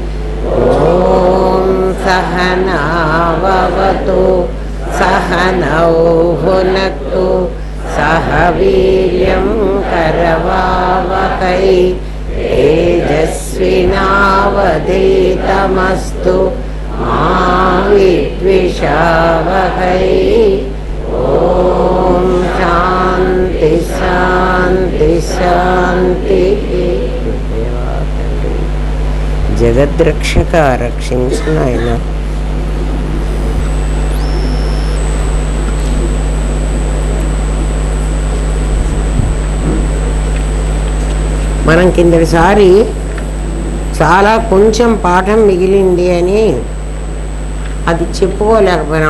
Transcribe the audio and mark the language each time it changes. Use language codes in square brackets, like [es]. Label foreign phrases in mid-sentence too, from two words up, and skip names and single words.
[sa] ॐ सहनाववतु सहनौ भुनक्तु सह वीर्यं करवावहै तेजस्विनावधीतमस्तु मा विद्विषावहै। ॐ शान्ति शान्ति शान्तिः। [te] జగద్రక్షక రక్షించు నాయన. మనం కిందటిసారి చాలా కొంచెం పాఠం మిగిలింది అని అది చెప్పుకోలేకపోయినాం.